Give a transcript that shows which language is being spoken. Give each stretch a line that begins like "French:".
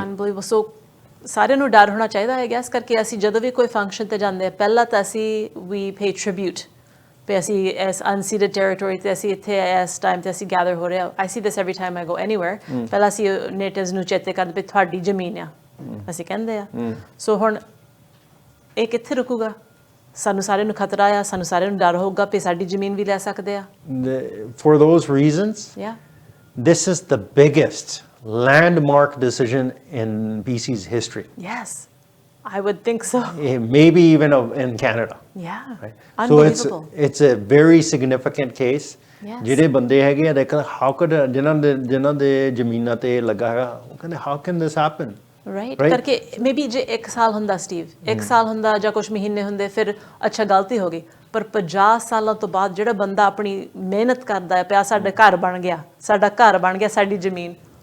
Punjabi: Unbelievable ਸੋ ਸਾਰਿਆਂ ਨੂੰ ਡਰ ਹੋਣਾ ਚਾਹੀਦਾ ਹੈ ਗੈਸ ਕਰਕੇ ਅਸੀਂ ਜਦੋਂ ਵੀ ਕੋਈ ਫੰਕਸ਼ਨ ਤੇ ਜਾਂਦੇ ਆ ਪਹਿਲਾਂ ਤਾਂ ਅਸੀਂ ਵੀ ਪੇ ਟ੍ਰਿਬਿਊਟ ਤੇ ਅਸੀਂ ਇਸ ਅਨਸੀਡਡ ਟੈਰੀਟੋਰੀ ਤੇ ਅਸੀਂ ਇੱਥੇ ਇਸ ਟਾਈਮ ਤੇ ਅਸੀਂ ਗੈਦਰ ਹੋ ਰਹੇ ਆ
English: I see this every time I go anywhere
Punjabi: ਪਹਿਲਾਂ ਅਸੀਂ ਨੇਟਿਵਸ ਨੂੰ ਚੇਤੇ ਕਰਦੇ ਵੀ ਤੁਹਾਡੀ ਜ਼ਮੀਨ ਆ ਅਸੀਂ ਕਹਿੰਦੇ ਆ ਸੋ ਹੁਣ ਇਹ ਕਿੱਥੇ ਰੁਕੂਗਾ ਸਾਨੂੰ ਸਾਰਿਆਂ ਨੂੰ ਖਤਰਾ ਆ ਸਾਨੂੰ ਸਾਰਿਆਂ ਨੂੰ ਡਰ ਹੋਊਗਾ ਵੀ ਸਾਡੀ ਜ਼ਮੀਨ ਵੀ ਲੈ ਸਕਦੇ ਆ
English: for those reasons this is the biggest landmark decision in BC's history. Yes, I would think so. Maybe even in Canada. Yeah, right? unbelievable. So it's a very significant case.
Punjabi: ਜਿਹੜੇ ਬੰਦੇ ਹੈਗੇ ਆ ਦੇਖ
English: how could
Punjabi: ਜਿਨ੍ਹਾਂ ਦੇ ਜ਼ਮੀਨਾਂ ਤੇ ਲੱਗਾ ਹੈਗਾ ਉਹ ਕਹਿੰਦੇ
English: how can this happen? Right?
Punjabi: ਕਰਕੇ ਮੇਬੀ ਜੇ 1 ਸਾਲ ਹੁੰਦਾ ਸਟੀਵ 1 ਸਾਲ ਹੁੰਦਾ ਜਾਂ ਕੁਝ ਮਹੀਨੇ ਹੁੰਦੇ ਫਿਰ ਅੱਛਾ ਗਲਤੀ ਹੋ ਗਈ ਪਰ 50 ਸਾਲਾਂ ਤੋਂ ਬਾਅਦ ਜਿਹੜਾ ਬੰਦਾ ਆਪਣੀ ਮਿਹਨਤ ਕਰਦਾ ਹੈ ਪਿਆ ਸਾਡਾ ਘਰ ਬਣ ਗਿਆ ਸਾਡੀ ਜ਼ਮੀਨ